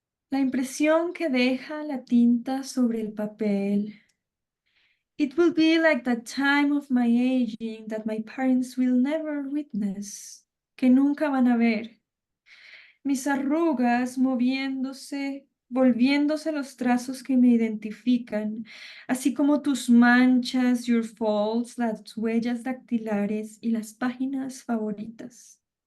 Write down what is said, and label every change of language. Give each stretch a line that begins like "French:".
Spanish: La impresión que deja la tinta sobre el papel.
English: It will be like the time of my aging that my parents will never witness,
Spanish: que nunca van a ver. Mis arrugas moviéndose, volviéndose los trazos que me identifican, así como tus manchas,
English: your folds,
Spanish: las huellas dactilares y las páginas favoritas.